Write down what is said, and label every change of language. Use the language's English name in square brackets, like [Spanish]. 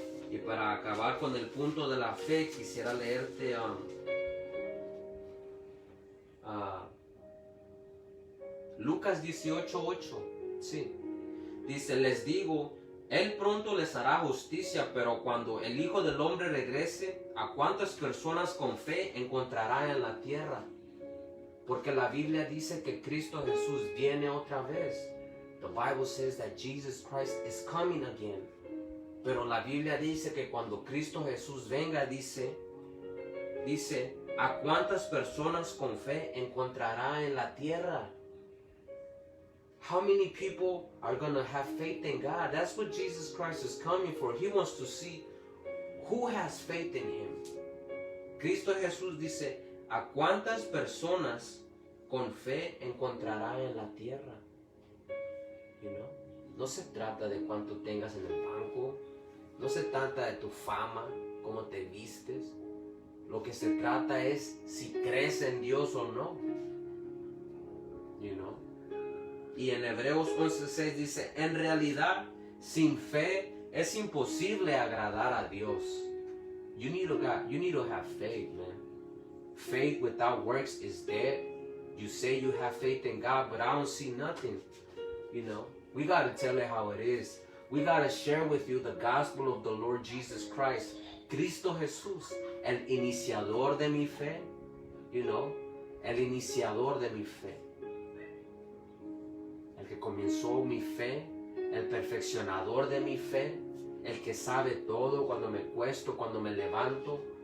[Spanish] Y para acabar con el punto de la fe, quisiera leerte Lucas 18:8. Sí. Dice, les digo, Él pronto les hará justicia, pero cuando el Hijo del Hombre regrese, ¿a cuántas personas con fe encontrará en la tierra? Porque la Biblia dice que Cristo Jesús viene otra vez. [English] The Bible says that Jesus Christ is coming again. [Spanish] Pero la Biblia dice que cuando Cristo Jesús venga, dice, ¿a cuántas personas con fe encontrará en la tierra? [English] How many people are going to have faith in God? That's what Jesus Christ is coming for. He wants to see who has faith in Him. [Spanish] Cristo Jesús dice, ¿a cuántas personas con fe encontrará en la tierra? [English] You know? [Spanish] No se trata de cuánto tengas en el banco. No se trata de tu fama, cómo te vistes. Lo que se trata es si crees en Dios o no. [English] You know? [Spanish] Y en Hebreos 11:6 dice, en realidad, sin fe es imposible agradar a Dios. [English] You need to have faith, man. Faith without works is dead. You say you have faith in God, but I don't see nothing. You know, we got to tell it how it is. We got to share with you the gospel of the Lord Jesus Christ. [Spanish] Cristo Jesús, el iniciador de mi fe. [English] You know, [Spanish] el iniciador de mi fe. El que comenzó mi fe, el perfeccionador de mi fe, el que sabe todo cuando me acuesto, cuando me levanto.